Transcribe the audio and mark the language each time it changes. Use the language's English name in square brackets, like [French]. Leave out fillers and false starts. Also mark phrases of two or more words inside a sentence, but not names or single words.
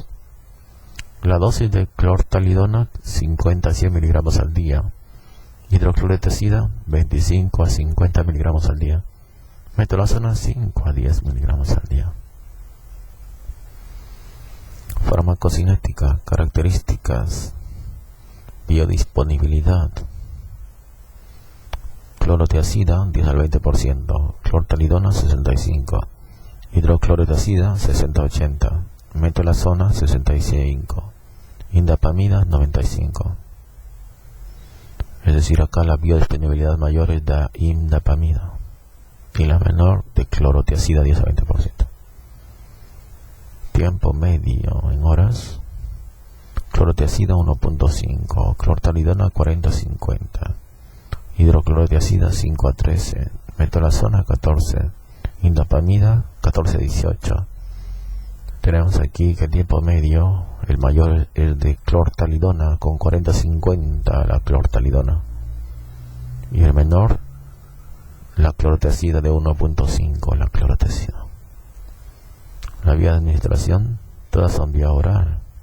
[Spanish] La dosis de clortalidona: 50 a 100 miligramos al día, hidroclorotiazida 25 a 50 miligramos al día, metolazona 5 a 10 miligramos al día. Farmacocinética: características, biodisponibilidad. Clorotiazida 10 al 20%, clortalidona 65%, hidroclorotiazida 60-80%, metolazona 65%, indapamida 95%. Es decir, acá la biodisponibilidad mayor es de indapamida y la menor de clorotiazida 10 a 20%. Tiempo medio en horas: clorotiazida 1.5, clortalidona 40-50, hidroclorotiazida 5 a 13, metolazona 14, indapamida 14-18. Tenemos aquí que el tiempo medio, el mayor es de clortalidona con 40-50 la clortalidona, y el menor la clorotiazida de 1.5 la clorotiazida. La vía de administración: todas son vía oral.